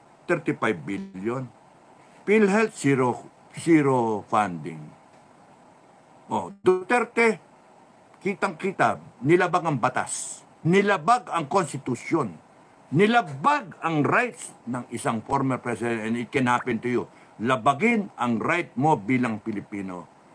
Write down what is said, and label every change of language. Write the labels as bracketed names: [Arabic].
[English] 35 billion. PhilHealth, zero funding. [Filipino] Duterte, kitang-kita, nilabag ang batas. Nilabag ang konstitusyon. Nilabag ang [English] rights [Filipino] ng isang [English] former president, and it can happen to you. [Filipino] Labagin ang right mo bilang Pilipino.